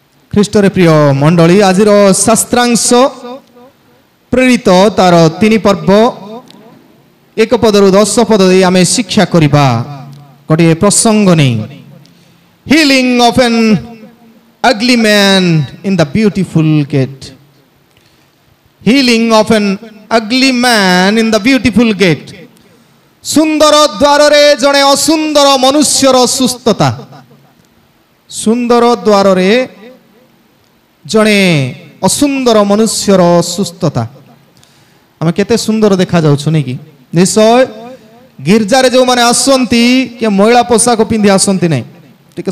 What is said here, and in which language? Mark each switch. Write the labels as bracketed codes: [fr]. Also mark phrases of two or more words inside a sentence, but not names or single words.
[or] ଖ୍ରୀଷ୍ଟରେ ପ୍ରିୟ ମଣ୍ଡଳୀ ଆଜିର ଶାସ୍ତ୍ରାଂଶ ପ୍ରେରିତ ତାର 3 ପର୍ବ 1 ପଦରୁ 10 ପଦ ଦେଇ ଆମେ ଶିକ୍ଷା କରିବା ଗୋଟିଏ ପ୍ରସଙ୍ଗ ନେଇ [en] healing of an ugly man in the beautiful gate. Healing of an ugly man in the beautiful gate. [or] ସୁନ୍ଦର ଦ୍ୱାରରେ ଜଣେ ଅସୁନ୍ଦର ମନୁଷ୍ୟର ସୁସ୍ଥତା ସୁନ୍ଦର ଦ୍ୱାରରେ ଜଣେ ଅସୁନ୍ଦର ମନୁଷ୍ୟର ସୁସ୍ଥତା ଆମେ କେତେ ସୁନ୍ଦର ଦେଖା ଯାଉଛୁ ନି କି ନିଶ୍ଚୟ ଗିର୍ଜାରେ ଯେଉଁମାନେ ଆସନ୍ତି କି ମଇଳା ପୋଷାକ ପିନ୍ଧି ଆସନ୍ତି ନାହିଁ ଟିକେ